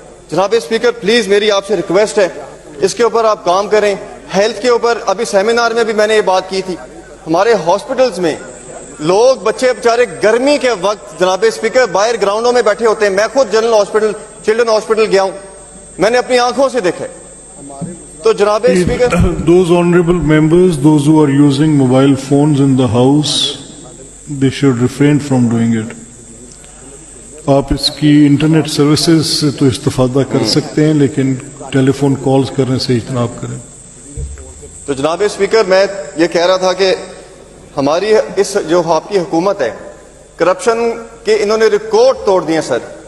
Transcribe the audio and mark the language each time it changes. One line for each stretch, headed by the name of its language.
Urdu: جناب speaker please میری آپ سے ریکویسٹ ہے, اس کے اوپر آپ کام کریں. ہیلتھ کے اوپر ابھی سیمینار میں بھی میں نے یہ بات کی تھی, ہمارے ہاسپٹلز میں لوگ بچے بیچارے گرمی کے وقت جناب اسپیکر باہر گراؤنڈوں میں بیٹھے ہوتے ہیں. میں خود جنرل ہاسپٹل چلڈرن ہاسپٹل گیا ہوں, میں نے اپنی آنکھوں سے دیکھا. تو جناب speaker,
English: those honorable members, those who are using mobile phones in the house, they should refrain from doing it.
Urdu: آپ اس کی انٹرنیٹ سروسز سے تو استفادہ کر سکتے ہیں, لیکن ٹیلی فون کالز کرنے سے اجتناب کریں. تو جناب اسپیکر میں یہ کہہ رہا تھا کہ ہماری اس جو آپ کی حکومت ہے کرپشن کے انہوں نے ریکارڈ توڑ دیے سر.